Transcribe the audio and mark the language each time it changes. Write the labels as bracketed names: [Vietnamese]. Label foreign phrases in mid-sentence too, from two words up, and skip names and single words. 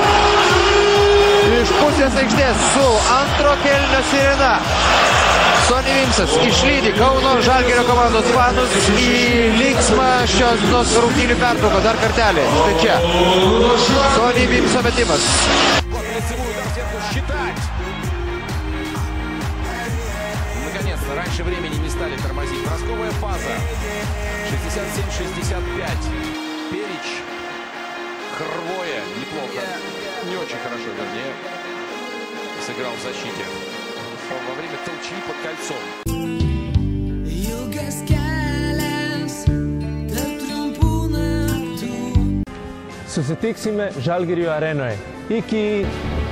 [Lithuanian] Iš pusės aikštės su antro kėlinio sirena. Sonny Vimsas išlydi Kauno Žalgirio komandos fanus į linksmą šios rungtynių pertrauką. Dar kartelį. Štai čia. Sonny Vimso metimas. [Russian] Раньше времени не стали тормозить. Бросковая фаза. 67-65. Перич. Хрвоя. Неплохо. Не очень хорошо, вернее. Сыграл в защите. Во время толчи под кольцом. [Lithuanian] Susitiksime Žalgirio arenoje. Iki